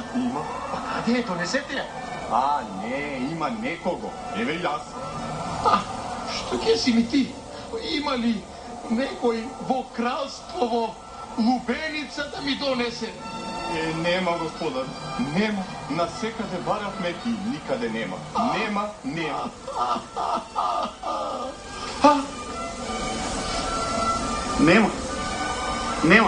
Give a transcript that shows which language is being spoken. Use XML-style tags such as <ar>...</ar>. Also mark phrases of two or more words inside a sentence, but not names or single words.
<mk>Има. Па каде је, донесете је? А не, има некого. Ево јаз. Што ќе si mi ti? Има ли некој во кралствово лубеница да ми донесе? Нема, господар. Нема. Насекаде баравме и никаде нема. Нема. Нема.</mk>